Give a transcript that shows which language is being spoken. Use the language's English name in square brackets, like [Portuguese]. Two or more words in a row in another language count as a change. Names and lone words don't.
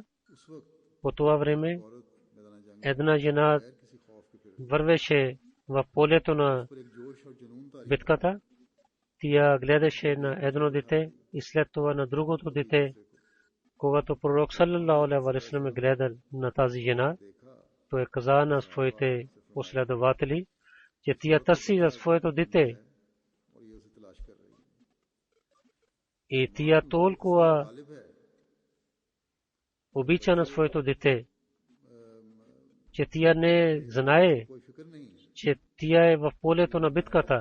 [Bulgarian] По това време една жена вървеше в полето на битката. Тя гледаше на едно дете и след това на другото дете. Когато пророк [Arabic] صلى الله عليه وسلم [Bulgarian] гледа на тази жена, той каза на своите последователи, че тя търси за своето дете. И тя толкова обича на своето дете, че тя не знае, че тя е в полето на битката.